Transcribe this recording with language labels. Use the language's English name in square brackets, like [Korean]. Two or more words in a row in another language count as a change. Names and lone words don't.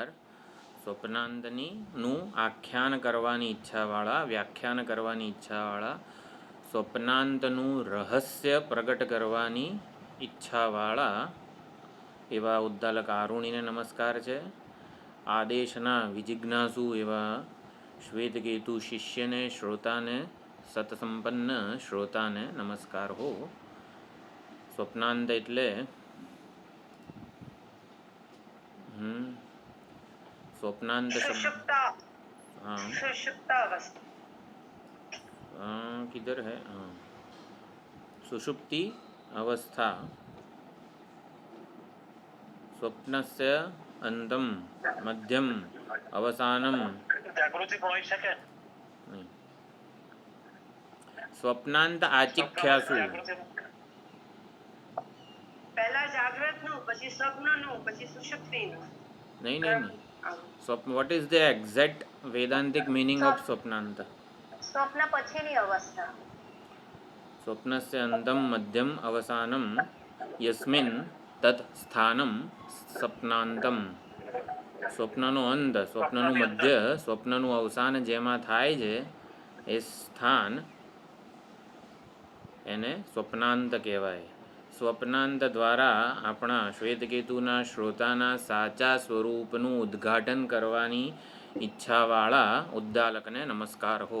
[Gujarati] સ્વપ્નાંતનું વ્યાખ્યાન કરવાની ઈચ્છાવાળા સ્વપ્નાંતનું રહસ્ય પ્રગટ કરવાની ઈચ્છાવાળા એવા ઉદ્દાલક આરુણીને નમસ્કાર છે. આદેશના વિજિજ્ઞાસુ એવા શ્વેતકેતુ શિષ્યને સતસંપન્ન શ્રોતાને નમસ્કાર હો. સ્વપ્નાંત એટલે [Hindi] स्वप्नांत किधर है? सुषुप्ति अवस्था. [Sanskrit] स्वप्नस्य अंतम मध्यम अवसानम. स्वप्नांत आचिख्यासु. [Gujarati] પહેલા જાગ્રતનું, પછી સ્વપ્નનું, પછી સુષુપ્તિનું. [Hindi] नहीं. स्वप्न, [English] what is the exact Vedantic meaning of स्वप्नांत? [Gujarati] स्वप्न पछીની અવસ્થા. [Sanskrit] स्वप्नस्य अंतम मध्यम अवसानम यस्मिन् तत् स्थानम स्वप्नांतम. [Gujarati] સ્વપ્નનો અંત, સ્વપ્નનું મધ્ય, સ્વપ્નનું અવસાન જેમાં થાય છે એ સ્થાન એને સ્વપ્નાંત કહેવાય. સ્વપ્નાંત દ્વારા આપણા શ્વેતકેતુના શ્રોતાના સાચા સ્વરૂપનું ઉદ્ઘાટન કરવાની ઈચ્છાવાળા ઉદ્દાલકને નમસ્કાર હો.